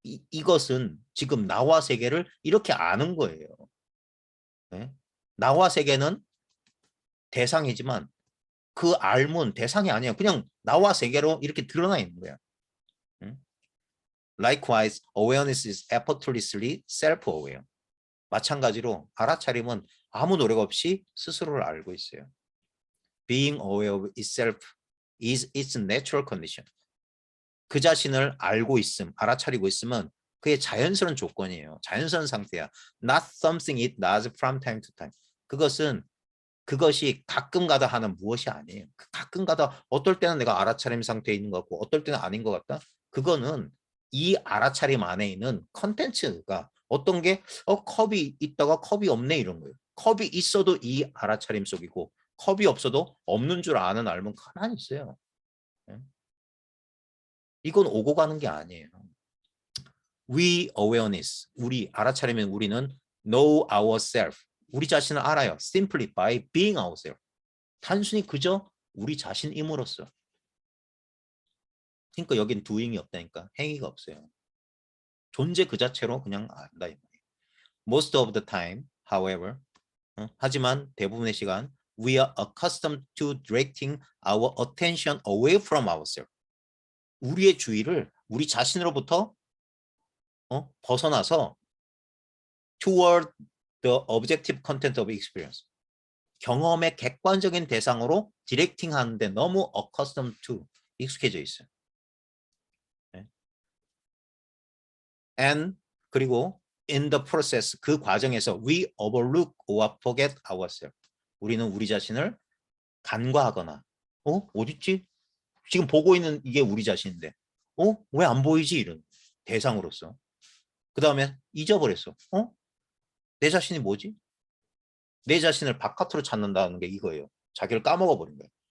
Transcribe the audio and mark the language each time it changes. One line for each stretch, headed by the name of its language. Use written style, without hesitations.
Korean: 이것은 지금 나와 세계를 이렇게 아는 거예요. 나와 세계는 대상이지만 그 알문 대상이 아니야. 그냥 나와 세계로 이렇게 드러나 있는 거야.
English: Likewise, awareness is effortlessly self-aware.
Korean: 마찬가지로 알아차림은 아무 노력 없이 스스로를 알고 있어요.
English: Being aware of itself is its natural condition.
Korean: 그 자신을 알고 있음, 알아차리고 있으면 그게 자연스러운 조건이에요. 자연스러운 상태야.
English: Not something it does from time to time.
Korean: 그것이 가끔가다 하는 무엇이 아니에요. 가끔가다 어떨 때는 내가 알아차림 상태에 있는 것 같고 어떨 때는 아닌 것 같다. 그거는 이 알아차림 안에 있는 컨텐츠가 어떤 게 컵이 있다가 컵이 없네 이런 거예요. 컵이 있어도 이 알아차림 속이고 컵이 없어도 없는 줄 아는 알면 가만히 있어요. 이건 오고 가는 게 아니에요.
English: We awareness,
Korean: 우리 알아차리면 우리는
English: know ourselves.
Korean: 우리 자신을 알아요.
English: Simply by being ourselves.
Korean: 단순히 그저 우리 자신임으로써. 그러니까 여긴 doing이 없다니까. 행위가 없어요. 존재 그 자체로 그냥 안다.
English: Most of the time, however,
Korean: 하지만 대부분의 시간
English: we are accustomed to directing our attention away from ourselves.
Korean: 우리의 주의를 우리 자신으로부터 벗어나서
English: toward the objective content of experience.
Korean: 경험의 객관적인 대상으로 디렉팅 하는데 너무
English: accustomed to
Korean: 익숙해져 있어요. 네.
English: And
Korean: 그리고
English: in the process
Korean: 그 과정에서
English: we overlook or forget ourselves.
Korean: 우리는 우리 자신을 간과하거나 어딨지? 지금 보고 있는 이게 우리 자신인데 왜 안 보이지? 이런 대상으로서. 그 다음에 잊어버렸어. 내 자신이 뭐지? 내 자신을 바깥으로 찾는다는 게 이거예요. 자기를 까먹어버린 거예요.